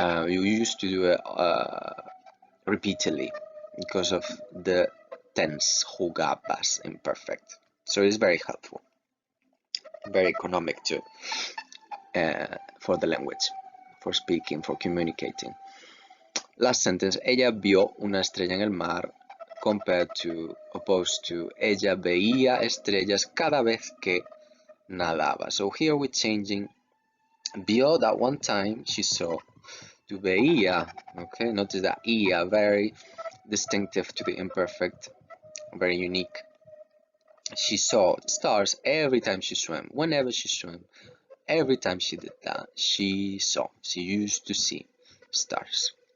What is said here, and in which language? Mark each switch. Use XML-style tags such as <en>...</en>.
<en>You used to do it repeatedly because of the tense jugabas imperfect. So it's very helpful, very economic too, for the language, for speaking, for communicating. Last sentence,</en> <es>ella vio una estrella en el mar,</es> <en>compared to, opposed to,</en> <es>ella veía estrellas cada vez que nadaba.</es> <en>So here we're changing vio, that one time she saw, to veía. Okay, notice that ia, very distinctive to the imperfect, very unique. She saw stars every time she swam, whenever she swam, every time she did that, she saw, she used to see stars.</en>